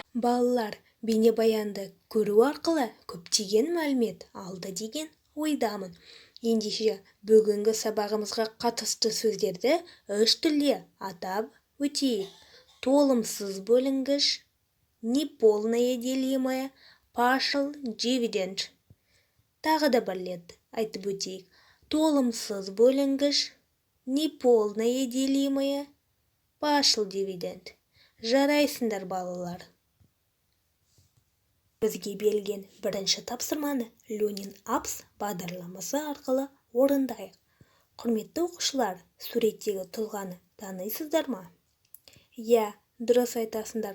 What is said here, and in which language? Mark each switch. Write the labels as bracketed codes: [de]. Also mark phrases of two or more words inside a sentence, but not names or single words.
[kk] Балалар, бейнебаянды көру арқылы көптеген мәлімет алды деген ойдамын. Ендеше бүгінгі сабағымызға қатысты сөздерді 3 тілде атап өтейік. Толымсыз бөлінгіш, [ru] неполное делимое, [en] partial dividend. [kk] Тағы да бір рет айтып өтейік. Толымсыз бөлінгіш, [ru] неполное делимое, [en] partial dividend. [kk] Жарайсыңдар балалар. Бізге берілген бірінші тапсырманы Ленин Апс бағдарламасы арқылы орындайық. Құрметті оқушылар, суреттегі тұлғаны танисыздар ма? Иә, дұрыс айтасыңдар.